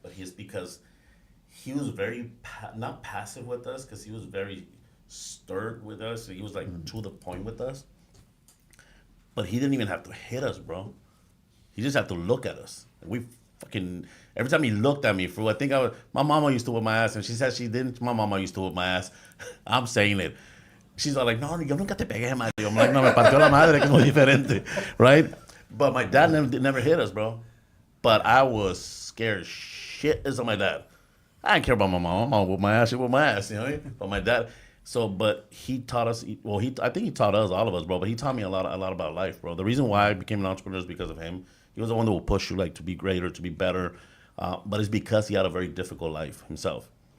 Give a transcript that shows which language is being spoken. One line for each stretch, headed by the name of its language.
English: But he's because he was very not passive with us, because he was very stirred with us. He was like to the point with us. But he didn't even have to hit us, bro. He just had to look at us. And we fucking, every time he looked at me, fool, I think my mama used to whip my ass, and she said she didn't. My mama used to whip my ass. I'm saying it. She's all like,
Spanish: no, yo nunca te pegué, madre.
English: I'm like,
Spanish: no, me partió la madre, que es muy diferente, right?
English: But my dad never hit us, bro. But I was scared shit as of my dad. I didn't care about my mom. My mom whipped my ass, she whipped my ass, you know what I mean? But my dad, but he taught us, I think he taught us, all of us, bro, but he taught me a lot about life, bro. The reason why I became an entrepreneur is because of him. He was the one that will push you, like, to be greater, to be better. But it's because he had a very difficult life himself.